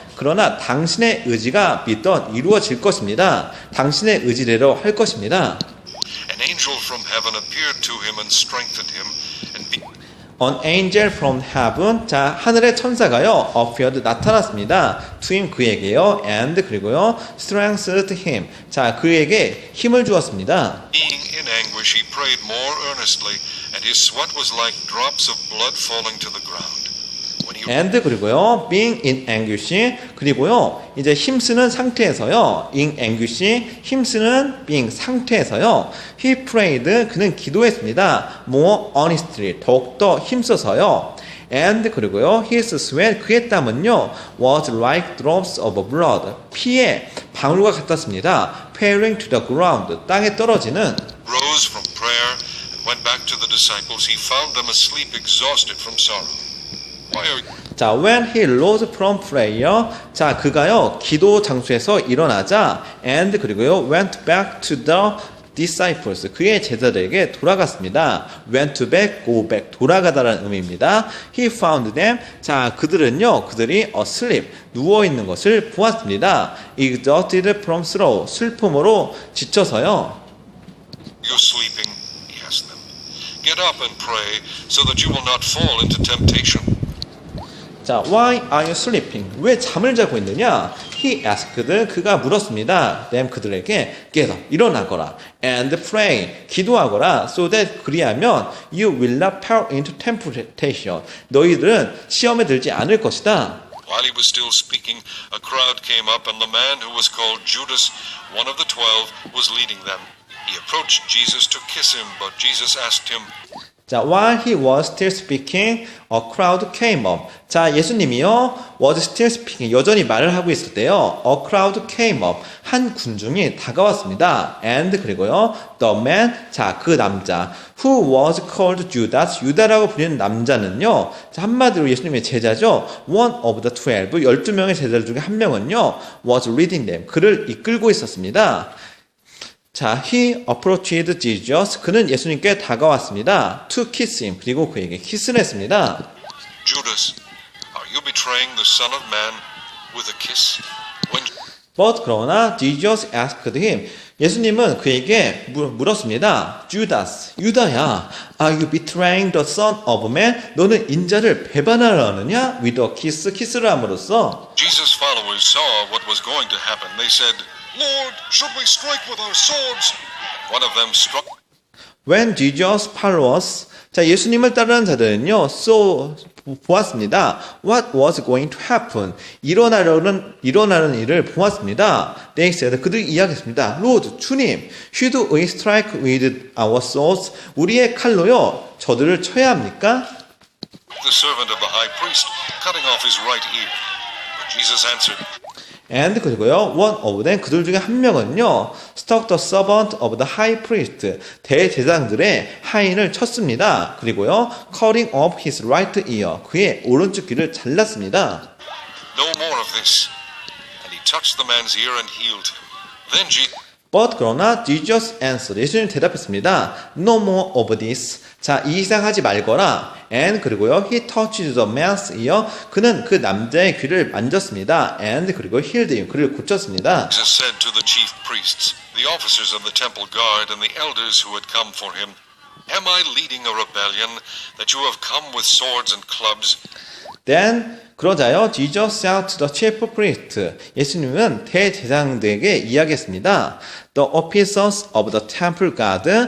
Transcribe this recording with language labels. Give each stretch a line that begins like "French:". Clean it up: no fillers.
Korean: 그러나 당신의 의지가
English: be done.
Korean: 이루어질 것입니다. 당신의 의지대로 할 것입니다.
English: An angel from heaven appeared to him and strengthened him, and An angel from heaven.
Korean: 자, 하늘의 천사가요,
English: appeared,
Korean: 나타났습니다.
English: to him,
Korean: 그에게요,
English: and,
Korean: 그리고요,
English: strengthened him.
Korean: 자, 그에게 힘을 주었습니다.
English: being in anguish, he prayed more earnestly, and his sweat was like drops of blood falling to the ground. When he and,
Korean: 그리고요,
English: being in anguish.
Korean: 그리고요, 이제 힘쓰는 상태에서요,
English: in anguish,
Korean: 힘쓰는
English: being
Korean: 상태에서요,
English: he prayed,
Korean: 그는 기도했습니다.
English: more earnestly,
Korean: 더욱더 힘써서요.
English: and,
Korean: 그리고요,
English: his sweat,
Korean: 그의 땀은요,
English: was like drops of blood,
Korean: 피의 방울과 같았습니다.
English: falling to the ground,
Korean: 땅에 떨어지는.
English: rose from prayer and went back to the disciples, he found them asleep, exhausted from sorrow. Why are 자, when he rose from prayer,
Korean: 자, 그가요, 기도 장소에서 일어나자,
English: and
Korean: 그리고요,
English: went back to the
Korean: disciples, 그의 제자들에게 돌아갔습니다.
English: went to back, go back,
Korean: 돌아가다라는 의미입니다.
English: he found them,
Korean: 자, 그들이
English: asleep,
Korean: 누워있는 것을 보았습니다.
English: exhausted from sorrow,
Korean: 슬픔으로 지쳐서요.
English: You're sleeping, he asked them. Get up and pray so that you will not fall into temptation.
Korean: 자,
English: why are you sleeping?
Korean: 왜 잠을 자고 있느냐?
English: He asked,
Korean: 그가 물었습니다.
English: them,
Korean: 그들에게
English: get up,
Korean: 일어나거라.
English: and pray,
Korean: 기도하거라.
English: so that,
Korean: 그리하면
English: you will not fall into temptation.
Korean: 너희들은 시험에 들지 않을 것이다.
English: While he was still speaking, a crowd came up, and the man who was called Judas, one of the 12, was leading them. He approached Jesus to kiss him, but Jesus asked him, 자, while he was still speaking, a crowd came up.
Korean: 자, 예수님이요,
English: was still speaking,
Korean: 여전히 말을 하고 있을 때요,
English: a crowd came up,
Korean: 한 군중이 다가왔습니다. and, 그리고요, the man, 자, 그 남자,
English: who was called Judas,
Korean: 유다라고 불리는 남자는요, 자, 한마디로 예수님의 제자죠,
English: one of the 12,
Korean: 12명의 제자들 중에 한 명은요,
English: was leading them,
Korean: 그를 이끌고 있었습니다.
English: 자, he approached Jesus.
Korean: 그는 예수님께 다가왔습니다.
English: to kiss him.
Korean: 그리고 그에게 키스를 했습니다.
English: Judas, are you betraying the Son of Man with a kiss? When But
Korean: 그러나
English: Jesus asked him.
Korean: 예수님은 그에게 물었습니다.
English: Judas,
Korean: 유다야,
English: are you betraying the Son of Man?
Korean: 너는 인자를 배반하려느냐?
English: with a kiss,
Korean: 키스를 함으로써.
English: Jesus' followers saw what was going to happen, they said, Lord, should we strike with our swords? One of them struck. When Jesus followers,
Korean: 자, 예수님을 따르는 자들은요, 보았습니다.
English: What was going to happen?
Korean: 일어나는 일을 보았습니다.
English: They said,
Korean: 그들이 이야기했습니다.
English: Lord,
Korean: 주님,
English: should we strike with our swords?
Korean: 우리의 칼로요, 저들을 쳐야 합니까?
English: The servant of the high priest, cutting off his right ear. But Jesus answered, And
Korean: 그리고요,
English: one of them,
Korean: 그들 중에 한 명은요,
English: struck the servant of the high priest,
Korean: 대제사장들의 하인을 쳤습니다. 그리고요,
English: cutting off his right ear,
Korean: 그의 오른쪽 귀를 잘랐습니다.
English: No more of this. And he touched the man's ear and healed him. Then Jesus But
Korean: 그러나
English: Jesus answered,
Korean: 예수님 대답했습니다.
English: No more of this.
Korean: 자, 이 이상 하지 말거라.
English: And
Korean: 그리고요,
English: he touched the man's ear.
Korean: 그는 그 남자의 귀를 만졌습니다.
English: And
Korean: 그리고
English: healed him.
Korean: 그를 고쳤습니다.
English: said to the chief priests, the officers of the temple guard, and the elders who had come for him, Am I leading a rebellion that you have come with swords and clubs? Then
Korean: 그러자요,
English: Jesus said to the chief priest.
Korean: 예수님은 대제사장들에게 이야기했습니다.
English: The officers of the temple guard.